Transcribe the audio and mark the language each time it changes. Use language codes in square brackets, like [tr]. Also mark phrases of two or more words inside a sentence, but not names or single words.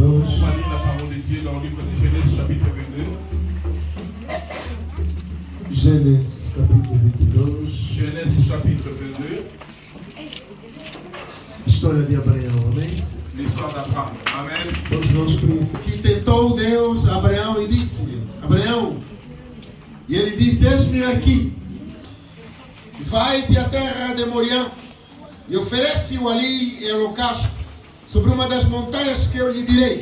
[fr] On va lire la parole de Dieu dans le livre de Genèse chapitre 22. [pt] Gênesis capítulo 22. [fr] Genèse chapitre 22. [pt] História de Abraão, amém? [fr] L'histoire d'Abraham. Amen. [pt] Todos nós conhecemos. Que tentou Deus Abraão e disse: Abraão, e ele disse: eis-me aqui, vai-te à terra de Moriá e oferece-o ali em holocausto sobre uma das montanhas que eu lhe direi.